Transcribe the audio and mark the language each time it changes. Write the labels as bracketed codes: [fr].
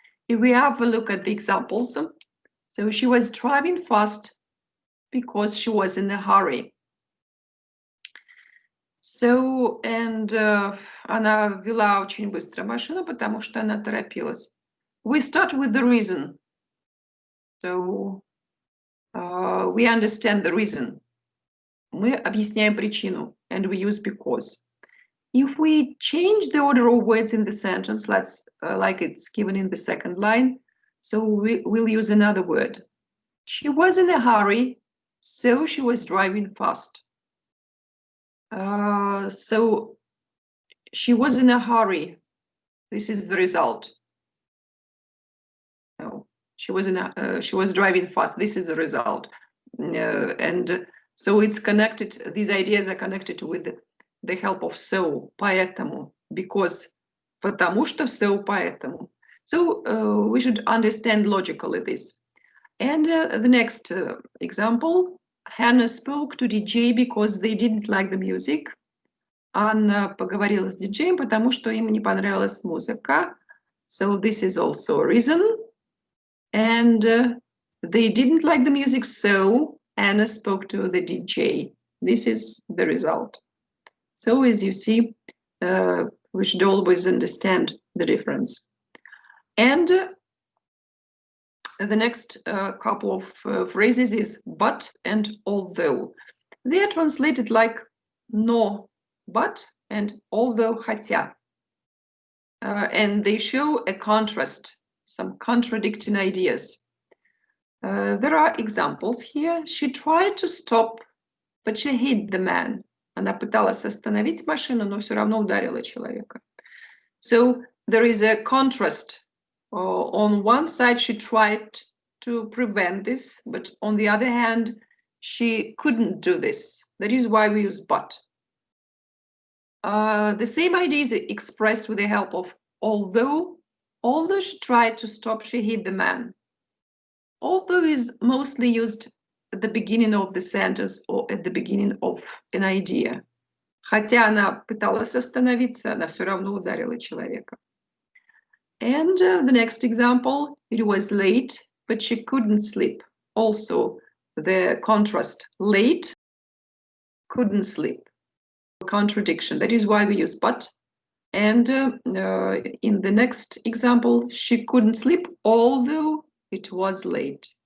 [en] If we have a look at the examples, so she was driving fast because she was in a hurry. So, and [ru] она вела очень быстро машину, потому что она торопилась. [en] We start with the reason. So, we understand the reason. [ru] Мы объясняем причину, [en] and we use because. If we change the order of words in the sentence, let's like it's given in the second line, so we'll use another word. She was in a hurry, so she was driving fast. So she was in a hurry. This is the result. No, she was driving fast. This is the result. And so it's connected. These ideas are connected with the help of so, [ru] поэтому, [en] because, [ru] потому что, [en] so, поэтому. So we should understand logically this. And the next example, Hannah spoke to DJ because they didn't like the music. [ru] Анна поговорила с диджеем, потому что им не понравилась музыка. [en] So this is also a reason. And they didn't like the music, so Anna spoke to the DJ. This is the result. So as you see, we should always understand the difference. And the next couple of phrases is but and although. They are translated like no, but, and although, [ru] хотя. [en] And they show a contrast, some contradicting ideas. There are examples here. She tried to stop, but she hit the man. [ru] Она пыталась остановить машину, но все равно ударила человека. [en] So there is a contrast. On one side, she tried to prevent this, but on the other hand, she couldn't do this. That is why we use but. The same idea is expressed with the help of although. Although she tried to stop, she hit the man. Although is mostly used at the beginning of the sentence or at the beginning of an idea. [ru] Хотя она пыталась остановиться, она все равно ударила человека. [en] And the next example, it was late, but she couldn't sleep. Also, the contrast, late, couldn't sleep. Contradiction. That is why we use but. And in the next example, she couldn't sleep, although it was late.